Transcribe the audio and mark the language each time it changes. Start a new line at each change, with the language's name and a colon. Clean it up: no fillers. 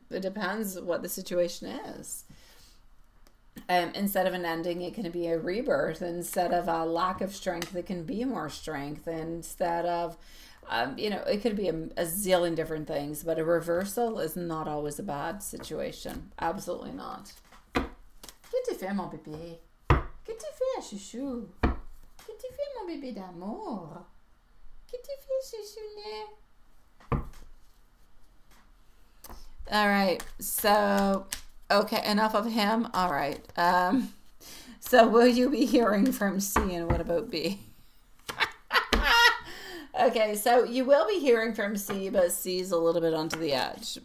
English: It depends what the situation is. Instead of an ending, it can be a rebirth. Instead of a lack of strength, it can be more strength. Instead of, it could be a zillion different things, but a reversal is not always a bad situation. Absolutely not.
French: Qu'est-ce que tu fais, mon bébé? Qu'est-ce que tu fais, chouchou? Qu'est-ce que tu fais, mon bébé d'amour? Qu'est-ce que tu fais, chouchounet?
English: All right, so, okay, enough of him. All right. So will you be hearing from C, and what about B? Okay, so you will be hearing from C, but C's a little bit onto the edge.